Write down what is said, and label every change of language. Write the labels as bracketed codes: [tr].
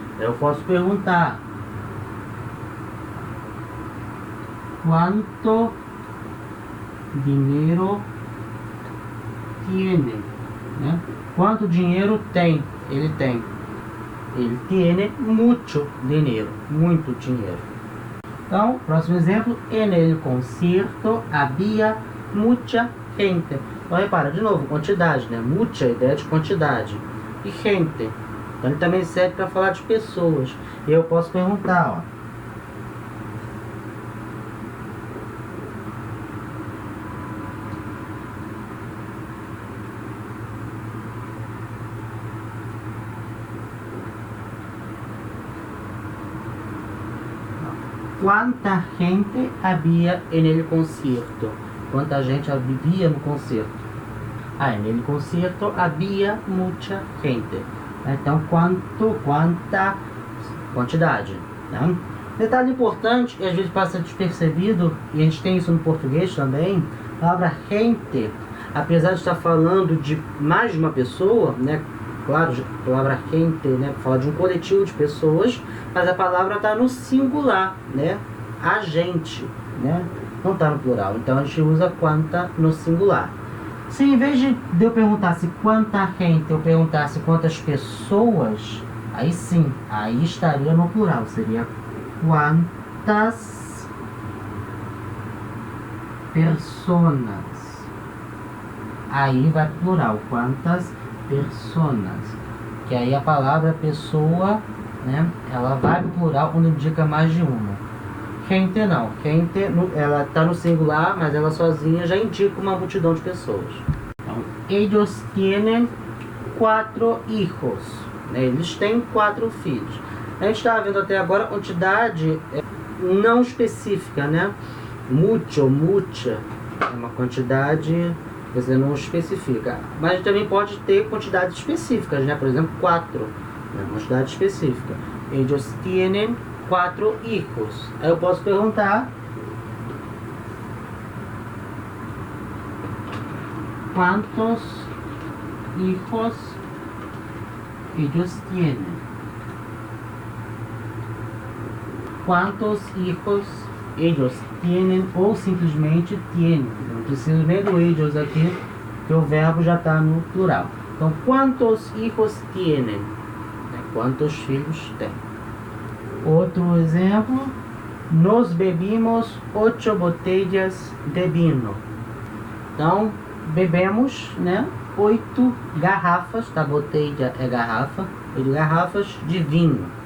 [pt] Eu posso perguntar: quanto dinheiro tiene, né? Quanto dinheiro tem? Ele tem. Ele tiene mucho dinheiro, muito dinheiro. [es] Então, próximo exemplo: en el concierto había mucha gente. [pt] Então, repara, de novo, quantidade, né? Mucha, ideia de quantidade. E gente. Então, ele também serve para falar de pessoas. E eu posso perguntar, ó: quanta gente havia en el concierto? Quanta gente havia no concerto? [es] En el concierto havia mucha gente. [pt] Então, quanta, quantidade. Né? Detalhe importante, e às vezes passa despercebido, e a gente tem isso no português também, a palavra gente, apesar de estar falando de mais de uma pessoa, né? Claro, a palavra gente, né? Fala de um coletivo de pessoas, mas a palavra está no singular, né? A gente, né? Não está no plural. Então a gente usa quanta no singular. Se em vez de eu perguntasse quanta gente, eu perguntasse quantas pessoas, aí sim, aí estaria no plural. Seria quantas personas. Aí vai pro plural, quantas personas. Que aí a palavra pessoa, né, ela vai pro plural quando indica mais de uma. Gente não. Gente, ela está no singular, mas ela sozinha já indica uma multidão de pessoas. [es] Então, ellos tienen 4 hijos. [pt] Eles têm 4 filhos. A gente está vendo até agora a quantidade não específica, né? Mucho, mucha. É uma quantidade, quer dizer, não especifica. Mas também pode ter quantidades específicas, né? Por exemplo, 4. Uma quantidade específica. Ellos tienen 4 hijos. Aí eu posso perguntar quantos hijos ellos tienen. [es] Quantos hijos ellos tienen, ou simplesmente tienen. [pt] Não preciso nem do ellos aqui, que o verbo já está no plural. [es] Então, quantos hijos tienen? [pt] Quantos filhos tem? Outro exemplo, nós bebimos 8 botellas de vinho. Então, bebemos, né, 8 garrafas, tá? Botella é garrafa, 8 garrafas de vinho.